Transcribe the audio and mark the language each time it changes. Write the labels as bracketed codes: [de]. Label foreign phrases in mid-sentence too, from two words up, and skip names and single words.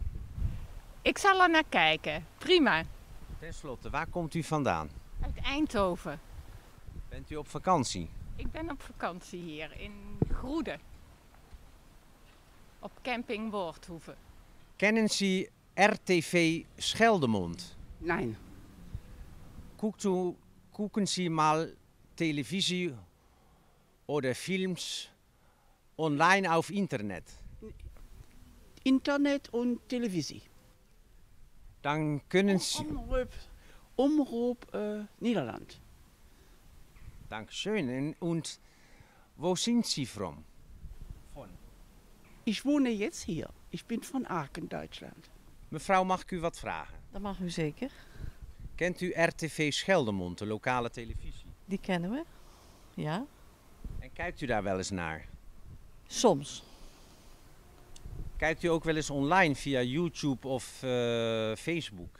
[nl] Ik zal er naar kijken. Prima. Ten slotte, waar komt u vandaan? Uit Eindhoven. Bent u op vakantie? Ik ben op vakantie hier in Groede. Op camping Woordhoeven. [de] Kennen Sie RTV Scheldemond? Nein, Gucken Sie mal Televisie oder Films online auf Internet? Internet und Televisie. [nl] Dan kunnen Sie... Omroep Nederland. [de] Dankeschön. Und wo sind Sie from? Ich wohne jetzt hier. Ich bin von Aachen, Deutschland. [nl] Mevrouw, mag ik u wat vragen? Dat mag u zeker. Kent u RTV Scheldemond, de lokale televisie? Die kennen we. Ja. En kijkt u daar wel eens naar? Soms. Kijkt u ook wel eens online via YouTube of Facebook?